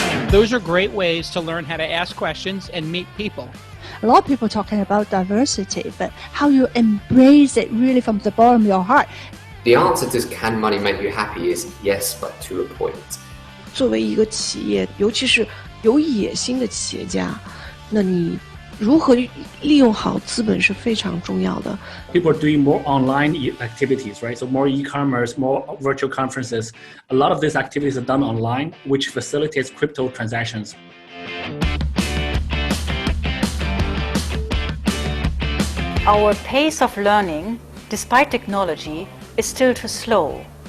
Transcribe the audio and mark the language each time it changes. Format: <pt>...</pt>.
<en>Those are great ways to learn how to ask questions and meet people. A lot of people talking about diversity, but how you embrace it really from the bottom of your heart. The answer to can money make you happy is yes, but to a point.</en> <zh>作为一个企业，尤其是有野心的企业家，那你如何利用好资本是非常重要的。</zh> <en>People are doing more online activities, right? So more e-commerce, more virtual conferences. A lot of these activities are done online, which facilitates crypto transactions. Our pace of learning, despite technology, is still too slow.</en>